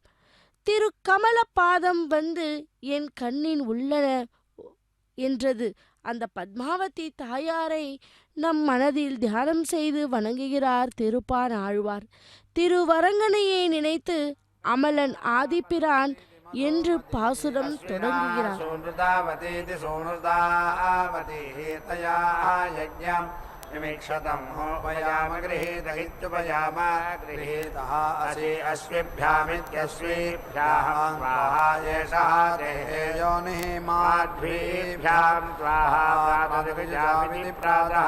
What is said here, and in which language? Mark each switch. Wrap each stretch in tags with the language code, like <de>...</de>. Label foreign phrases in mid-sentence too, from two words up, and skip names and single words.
<ta>திரு கமல பாதம் வந்து என் கண்ணின் உள்ளன என்றது. அந்த பத்மாவதி தாயாரை நம் மனதில் தியானம் செய்து வணங்குகிறார் திருப்பான் ஆழ்வார். திருவரங்கனையை நினைத்து அமலன் ஆதிப்பிரான் என்று பாசுரம் தொடங்குகிறார்.</ta> <sa>विमिक्षतं होपयाम गृहीत इत्युपयाम गृहीतः असि अश्विभ्यामित्यश्विभ्यां स्वाहा एषः देः योनिः माध्वीभ्यां स्वाहा प्रातर्युजामिति प्रातः</sa>